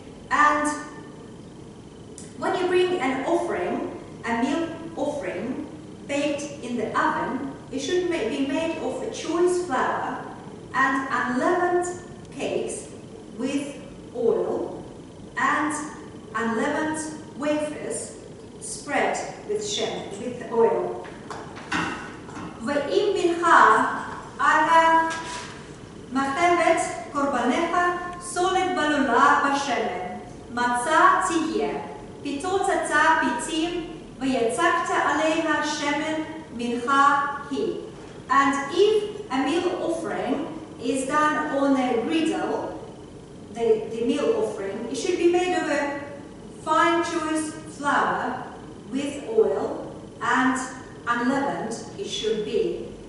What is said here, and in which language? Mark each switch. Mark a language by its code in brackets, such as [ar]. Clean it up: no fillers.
[en] And when you bring an offering, a meal offering, baked in the oven, it should be made of a choice flour and unleavened cakes with oil and unleavened wafers spread with oil. [he] ואם מנחה על מחבת קורבנך סולת בלולה בשמן, מצה תהיה, פיתות אתה פיתים, ויצקת עליה שמן מנחה היא. [en] And if a meal offering is done on a griddle, the meal offering, it should be made of a fine choice flour with oil, and unleavened it should be.